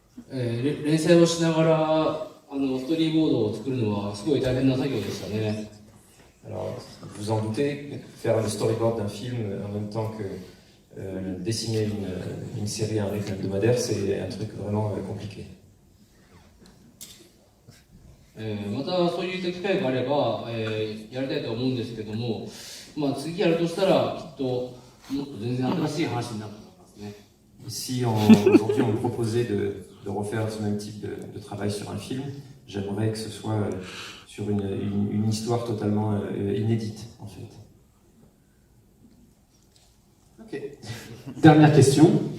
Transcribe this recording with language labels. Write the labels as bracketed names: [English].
[Japanese] 連載をしながらストーリーボードを作るのはすごい大変な作業でしたね。 [French] Alors, vous en doutez, faire le storyboard d'un film en même temps que dessiner une série à un rythme hebdomadaire, c'est un truc vraiment compliqué. [Japanese] またそういう機会があれば、やりたいと思うんですけども、まあ、次やるとしたらきっともっと全然新しい話になると思いますね。 [French] Si aujourd'hui on me proposait de refaire ce même type de travail sur un film, j'aimerais que ce soit sur une histoire totalement inédite en fait. Ok. Dernière question.